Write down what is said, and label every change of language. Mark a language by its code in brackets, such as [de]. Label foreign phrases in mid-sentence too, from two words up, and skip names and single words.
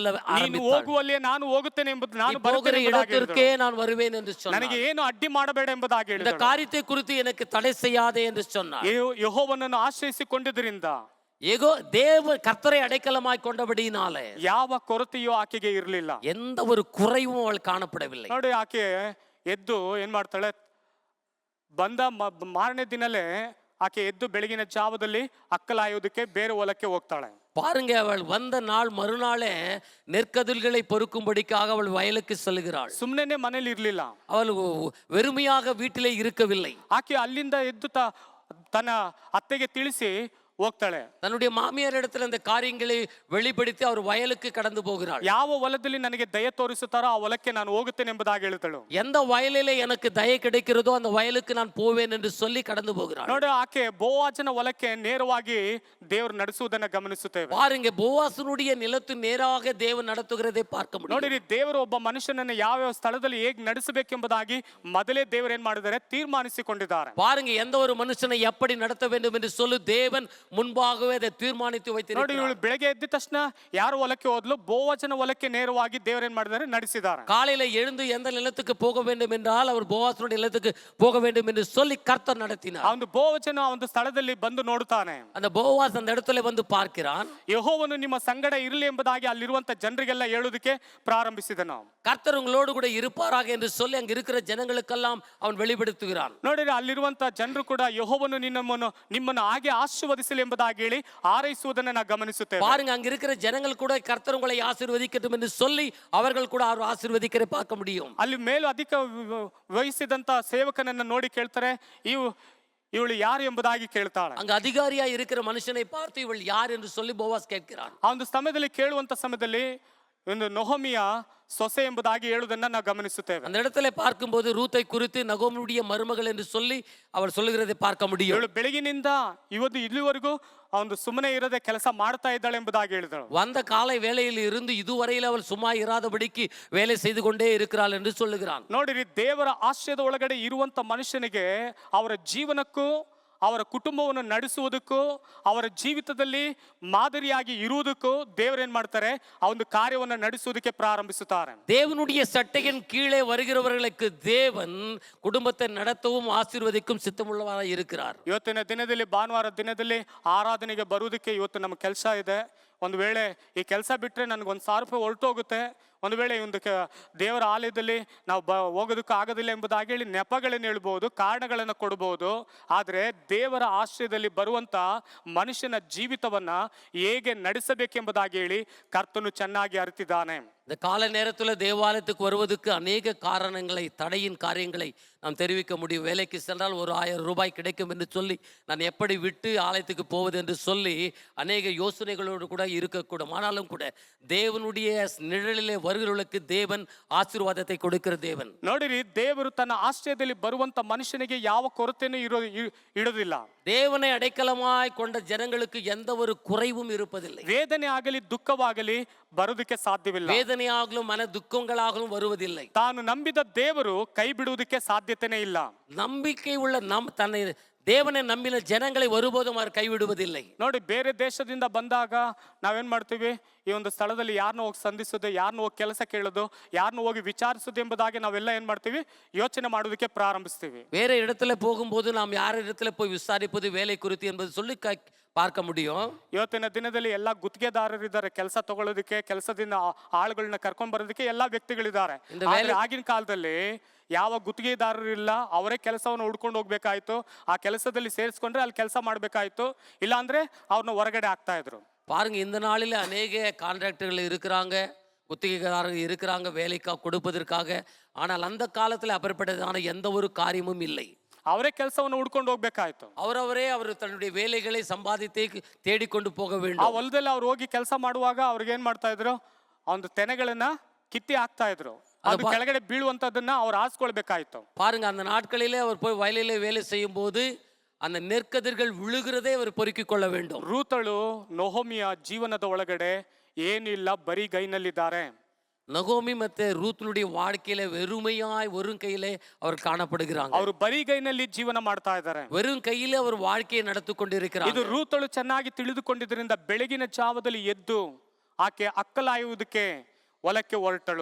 [kn] ನೀನು [ta] ஆரம்பித்தாள். [kn] ಹೋಗುವಲ್ಲೇ ನಾನು ಹೋಗುತ್ತೇನೆ ಎಂಬುದು, ನಾನು [ta] போகிற [kn] ಬರುತ್ತೇನೆ ಎಂಬುದಾಗಿ [ta] இடத்திற்கே [kn] ಹೇಳಿದಳು. [ta] நான் வருவேன் என்று சொன்னார். [kn] ನನಗೆ ಏನು ಅಡ್ಡಿ ಮಾಡಬೇಡ ಎಂಬುದಾಗಿ [ta] இந்த [kn] ಹೇಳಿದಳು. [ta] காரியத்தை குறித்து எனக்கு தடை செய்யாதே என்று சொன்னார். [kn] ಯೆಹೋವನನ್ನು ಆಶ್ರಯಿಸಿಕೊಂಡಿದ್ದರಿಂದ [ta] ஏகோ தேவ கர்த்தரை அடைக்கலமாய் கொண்டபடியினாலே [kn] ಯಾವ ಕೊರತೆಯೂ ಆಕೆಗೆ ಇರಲಿಲ್ಲ. [ta] எந்த ஒரு குறைவும் அவள் காணப்படவில்லை. [kn] ನೋಡಿ, ಆಕೆ ಎದ್ದು ಏನ್ ಮಾಡ್ತಾಳೆ, ಬಂದ ಮಾರನೇ ದಿನಲೇ ಆಕೆ ಎದ್ದು ಬೆಳಗಿನ ಜಾವದಲ್ಲಿ ಅಕ್ಕಲಾಯೋದಕ್ಕೆ ಬೇರೆ ಹೊಲಕ್ಕೆ ಹೋಗ್ತಾಳೆ. [ta] பாருங்க, அவள் வந்த நாள் மறுநாளே நெற்கதிர்களை பொறுக்கும்படிக்காக அவள் வயலுக்கு செல்கிறாள். [kn] ಸುಮ್ಮನೆ ಮನೇಲಿ ಇರ್ಲಿಲ್ಲ. [ta] அவள் வெறுமையாக வீட்டிலே இருக்கவில்லை. [kn] ಆಕೆ ಅಲ್ಲಿಂದ ಎದ್ದು ತನ್ನ ಅತ್ತೆಗೆ ತಿಳಿಸಿ ಹೋಗ್ತಾಳೆ. [ta] தன்னுடைய மாமியார் இடத்துல இந்த காரியங்களை வெளிப்படுத்தி அவர் வயலுக்கு கடந்து போகிறாள். [kn] ಯಾವ ಹೊಲದಲ್ಲಿ ನನಗೆ ದಯೆ ತೋರಿಸುತ್ತಾರೋ ಆ ಹೊಲಕ್ಕೆ ನಾನು ಹೋಗುತ್ತೇನೆ ಎಂಬುದಾಗಿ ಹೇಳ್ತಾಳು. [ta] எந்த வயலிலே எனக்கு தயை கிடைக்கிறதோ அந்த வயலுக்கு நான் போவேன் என்று சொல்லி கடந்து போகிறாள். [kn] ನೋಡಿ, ಆಕೆ ಬೋವಾಜನ ಹೊಲಕ್ಕೆ ನೇರವಾಗಿ ದೇವರು ನಡೆಸುವುದನ್ನ ಗಮನಿಸುತ್ತೇವೆ. [ta] பாருங்க, போவாசனுடைய நிலத்து நேராக தேவன் நடத்துகிறதை பார்க்க முடியும். [kn] ನೋಡಿರಿ, ದೇವರು ಒಬ್ಬ ಮನುಷ್ಯನನ್ನು ಯಾವ ಸ್ಥಳದಲ್ಲಿ ಹೇಗೆ ನಡೆಸಬೇಕೆಂಬುದಾಗಿ ಮೊದಲೇ ದೇವರು ಏನ್ ಮಾಡಿದ್ದಾರೆ, ತೀರ್ಮಾನಿಸಿಕೊಂಡಿದ್ದಾರೆ. [ta] பாருங்க, எந்த ஒரு மனுஷனை எப்படி நடத்த வேண்டும் என்று சொல்லி தேவன் முன்பாகவே அதை தீர்மானித்து [kn] ನೋಡಿ, [ta] வைத்திருக்கிறார். [kn] ಇವಳು ಬೆಳಗ್ಗೆ ಎದ್ದ ತಕ್ಷಣ ಯಾರು ಹೊಲಕ್ಕೆ ಹೋದ್ಲು, ಬೋವಜನ ಹೊಲಕ್ಕೆ ನೇರವಾಗಿ ದೇವರು ಏನ್ ಮಾಡಿದ್ದಾರೆ, ನಡೆಸಿದ್ದಾರೆ. [ta] காலையில எழுந்து எந்த நிலத்துக்கு போக வேண்டும் என்றால் அவர் போவாசனுடைய நிலத்துக்கு போக வேண்டும் என்று சொல்லி கர்த்தர் நடத்தினார். [kn] ಆ ಒಂದು ಬೋವಜನ ಆ ಒಂದು ಸ್ಥಳದಲ್ಲಿ ಬಂದು ನೋಡುತ್ತಾನೆ. [ta] அந்த போவாஸ் அந்த இடத்துல வந்து பார்க்கிறான். [kn] ಯೆಹೋವನು ನಿಮ್ಮ ಸಂಗಡ ಇರಲಿ ಎಂಬುದಾಗಿ ಅಲ್ಲಿರುವಂತ ಜನರಿಗೆಲ್ಲ ಹೇಳುವುದಕ್ಕೆ ಪ್ರಾರಂಭಿಸಿದನು. [ta] கர்த்தர் உங்களோடு கூட இருப்பாராக என்று சொல்லி அங்க இருக்கிற ஜனங்களுக்கெல்லாம் அவன் வெளிப்படுத்துகிறான். [kn] ನೋಡಿರಿ, ಅಲ್ಲಿರುವಂತ ಜನರು ಕೂಡ ಯೆಹೋವನು ನಿಮ್ಮನ್ನು ಹಾಗೆ ಆಶೀರ್ವದಿಸಲಿ ಎಂಬುದಾಗಿ ಹೇಳಿ ಹಾರೈಸುವುದನ್ನು ನಾವು ಗಮನಿಸುತ್ತೇವೆ. [ta] பாருங்க, அங்க இருக்கிற ஜனங்கள் கூட கர்த்தர் உங்களை ஆசீர்வதிக்கட்டும் என்று சொல்லி அவர்கள் கூட அவர் ஆசீர்வதிக்கிற பார்க்க முடியும். [kn] ಅಲ್ಲಿ ಮೇಲೂ ಅಧಿಕ ವಹಿಸಿದಂತ ಸೇವಕನನ್ನ ನೋಡಿ ಕೇಳ್ತಾರೆ, ಇವಳು ಯಾರು ಎಂಬುದಾಗಿ ಕೇಳ್ತಾಳೆ. [ta] அங்க அதிகாரியா இருக்கிற மனுஷனை பார்த்து இவள் யார் என்று சொல்லி போவாஸ் கேட்கிறான். [kn] ಆ ಒಂದು ಸಮಯದಲ್ಲಿ ಕೇಳುವಂತ ಸಮಯದಲ್ಲಿ ಒಂದು ನೊಹೋಮಿಯ ಸೊಸೆ ಎಂಬುದಾಗಿ ಹೇಳುವುದನ್ನ ನಾವು ಗಮನಿಸುತ್ತೇವೆ. [ta] அந்த இடத்துல பார்க்கும்போது ரூத்தை குறித்து நகோமியுடைய மருமகள் என்று சொல்லி அவள் சொல்லுகிறதை பார்க்க முடியும். [kn] ಇವಳು ಬೆಳಗಿನಿಂದ ಇಲ್ಲಿವರೆಗೂ ಒಂದು ಸುಮ್ಮನೆ ಇರದೆ ಕೆಲಸ ಮಾಡ್ತಾ ಇದ್ದಾಳೆ ಎಂಬುದಾಗಿ ಹೇಳಿದಳು. [ta] வந்த காலை வேளையில் இருந்து இதுவரையில் அவள் சும்மா இராதபடிக்கு வேலை செய்து கொண்டே இருக்கிறாள் என்று சொல்லுகிறான். [kn] ನೋಡಿರಿ, ದೇವರ ಆಶ್ರಯದ ಒಳಗಡೆ ಇರುವಂತ ಮನುಷ್ಯನಿಗೆ ಅವರ ಜೀವನಕ್ಕೂ ಅವರ ಕುಟುಂಬವನ್ನು ನಡೆಸುವುದಕ್ಕೂ ಅವರ ಜೀವಿತದಲ್ಲಿ ಮಾದರಿಯಾಗಿ ಇರುವುದಕ್ಕೂ ದೇವರೇನ್ ಮಾಡ್ತಾರೆ, ಆ ಒಂದು ಕಾರ್ಯವನ್ನು ನಡೆಸುವುದಕ್ಕೆ ಪ್ರಾರಂಭಿಸುತ್ತಾರೆ. [ta] தேவனுடைய சட்டையின் கீழே வருகிறவர்களுக்கு தேவன் குடும்பத்தை நடத்தவும் ஆசீர்வதிக்கும் சித்தமுள்ளவராய் இருக்கிறார். [kn] ಇವತ್ತಿನ ದಿನದಲ್ಲಿ, ಭಾನುವಾರ ದಿನದಲ್ಲಿ ಆರಾಧನೆಗೆ ಬರುವುದಕ್ಕೆ ಇವತ್ತು ನಮ್ಮ ಕೆಲಸ ಇದೆ. ಒಂದು ವೇಳೆ ಈ ಕೆಲಸ ಬಿಟ್ಟರೆ ನನಗೊಂದು 1,000 ರೂಪಾಯಿ ಹೊರಟೋಗುತ್ತೆ. ಒಂದು ವೇಳೆ ಈ ಒಂದು ದೇವರ ಆಲಯದಲ್ಲಿ ನಾವು ಹೋಗೋದಕ್ಕೆ ಆಗೋದಿಲ್ಲ ಎಂಬುದಾಗಿ ಹೇಳಿ ನೆಪಗಳನ್ನು ಹೇಳ್ಬೋದು, ಕಾರಣಗಳನ್ನು ಕೊಡ್ಬೋದು. ಆದರೆ ದೇವರ ಆಶ್ರಯದಲ್ಲಿ ಬರುವಂತ ಮನುಷ್ಯನ ಜೀವಿತವನ್ನ ಹೇಗೆ ನಡೆಸಬೇಕೆಂಬುದಾಗಿ ಹೇಳಿ ಕರ್ತನು ಚೆನ್ನಾಗಿ ಅರಿತಿದ್ದಾನೆ. [ta] இந்த கால நேரத்தில் தேவாலயத்துக்கு வருவதற்கு அநேக காரணங்களை, தடையின் காரியங்களை நாம் தெரிவிக்க முடியும். வேலைக்கு சென்றால் ஒரு 1000 ரூபாய் கிடைக்கும் என்று சொல்லி நான் எப்படி விட்டு ஆலயத்துக்கு போவது என்று சொல்லி அநேக யோசனைகளோடு கூட இருக்கக்கூடும். ஆனாலும் கூட தேவனுடைய நிழலிலே வருகிறவர்களுக்கு தேவன் ಆಶೀರ್ವಾದத்தை கொடுக்கிற தேவன். [kn] ನೋಡಿರಿ, ದೇವರು ತನ್ನ ಆಶ್ರಯದಲ್ಲಿ ಬರುವಂತ ಮನುಷ್ಯನಿಗೆ ಯಾವ ಕೊರತೆನೂ ಇಡೋದಿಲ್ಲ. [ta] தேவனை அடைக்கலமாய் கொண்ட ஜனங்களுக்கு எந்த ஒரு குறைவும் இருப்பதில்லை. [kn] ವೇದನೆ ಆಗಲಿ ದುಃಖವಾಗಲಿ ಬರೋದಕ್ಕೆ ಸಾಧ್ಯವಿಲ್ಲ. [ta] வேதனையாகலும் மன துக்கங்களாகலும் வருவதில்லை. [kn] ತಾನು ನಂಬಿದ ದೇವರು ಕೈ ಬಿಡುವುದಕ್ಕೆ ಸಾಧ್ಯತೆನೇ ಇಲ್ಲ. [ta] நம்பிக்கை உள்ள தன்னை தேவனை நம்பின ஜனங்களை ஒருபோதும் அவர் கைவிடுவதில்லை. [kn] ನೋಡಿ, ಬೇರೆ ದೇಶದಿಂದ ಬಂದಾಗ ನಾವೇನ್ ಮಾಡ್ತೀವಿ, ಈ ಒಂದು ಸ್ಥಳದಲ್ಲಿ ಯಾರನ್ನ ಹೋಗಿ ಸಂಧಿಸೋದು, ಯಾರನ್ನ ಹೋಗಿ ಕೆಲಸ ಕೇಳೋದು, ಯಾರನ್ನ ಹೋಗಿ ವಿಚಾರಿಸೋದು ಎಂಬುದಾಗಿ ನಾವೆಲ್ಲ ಏನ್ ಮಾಡ್ತೀವಿ, ಯೋಚನೆ ಮಾಡೋದಕ್ಕೆ ಪ್ರಾರಂಭಿಸ್ತೀವಿ. [ta] வேற இடத்துல போகும்போது நாம் யார் இடத்துல போய் விசாரிப்பது வேலை குறித்து என்பது சொல்லி பார்க்க முடியும். [kn] ಇವತ್ತಿನ ದಿನದಲ್ಲಿ ಎಲ್ಲ ಗುತ್ತಿಗೆದಾರರಿದ್ದಾರೆ, ಕೆಲಸ ತಗೊಳ್ಳೋದಕ್ಕೆ, ಕೆಲಸದಿಂದ ಆಳುಗಳನ್ನ ಕರ್ಕೊಂಡ್ ಬರೋದಕ್ಕೆ ಎಲ್ಲ ವ್ಯಕ್ತಿಗಳಿದ್ದಾರೆ. ಆದ್ರೆ ಆಗಿನ ಕಾಲದಲ್ಲಿ ಯಾವ ಗುತ್ತಿಗೆದಾರರು ಇಲ್ಲ, ಅವರೇ ಕೆಲಸವನ್ನು ಹುಡ್ಕೊಂಡು ಹೋಗ್ಬೇಕಾಯ್ತು. ಆ ಕೆಲಸದಲ್ಲಿ ಸೇರಿಸ್ಕೊಂಡ್ರೆ ಅಲ್ಲಿ ಕೆಲಸ ಮಾಡ್ಬೇಕಾಯ್ತು, ಇಲ್ಲ ಅಂದ್ರೆ ಅವ್ರನ್ನ ಹೊರಗಡೆ ಆಗ್ತಾ ಇದ್ರು. [ta] பாருங்க, இந்த நாளில் அநேக கான்ட்ராக்டர்கள் இருக்கிறாங்க, குத்திகைதாரர்கள் இருக்கிறாங்க வேலைக்காக கொடுப்பதற்காக. ஆனால் அந்த காலத்தில் அப்படிப்பட்டதான எந்த ஒரு காரியமும் இல்லை. [kn] ಅವರೇ ಕೆಲಸವನ್ನು ಹುಡ್ಕೊಂಡು ಹೋಗ್ಬೇಕಾಯ್ತು. [ta] அவரவரே அவர் தன்னுடைய வேலைகளை சம்பாதித்து தேடிக்கொண்டு போக [kn] ಆ [ta] வேண்டும். [kn] ಹೊಲದಲ್ಲಿ ಅವ್ರು ಹೋಗಿ ಕೆಲಸ ಮಾಡುವಾಗ ಅವ್ರಿಗೆ ಏನ್ ಮಾಡ್ತಾ ಇದ್ರು, ಒಂದು ತೆನೆಗಳನ್ನ ಕಿತ್ತಿ ಹಾಕ್ತಾ ಇದ್ರು. ಅದು ಕೆಳಗಡೆ ಬೀಳುವಂತದನ್ನ ಅವ್ರು ಆರಿಸ್ಕೊಳ್ಬೇಕಾಯ್ತು. [ta] பாருங்க, அந்த நாட்களிலே அவர் போய் வயலிலே வேலை செய்யும் போது அந்த நெற்கதிர்கள் விழுகிறதே அவர் பொறுக்கிக் கொள்ள வேண்டும். [kn] ರೂತಳು ನೊಹೋಮಿಯ ಜೀವನದ ಒಳಗಡೆ ಏನಿಲ್ಲ, ಬರೀ ಗೈನಲ್ಲಿದ್ದಾರೆ. [ta] நகோமி ಮತ್ತೆ ರೂತ್ನುடைய வாழ்க்கையில வெறுமையாய் வெறும் கையிலே அவர் காணப்படுகிறாங்க. [kn] ಅವರು ಬರೀ ಗೈನಲ್ಲಿ ಜೀವನ ಮಾಡ್ತಾ ಇದ್ದಾರೆ. [ta] வெறும் கையிலே அவர் வாழ்க்கையை நடத்தி கொண்டிருக்கிறார். [kn] ಇದು ರೂತಳು ಚೆನ್ನಾಗಿ ತಿಳಿದುಕೊಂಡಿದ್ದರಿಂದ ಬೆಳಗಿನ ಜಾವದಲ್ಲಿ ಎದ್ದು ಆಕೆ ಅಕ್ಕಲಾಯುವುದಕ್ಕೆ ಹೊಲಕ್ಕೆ ಹೊರಟಳು.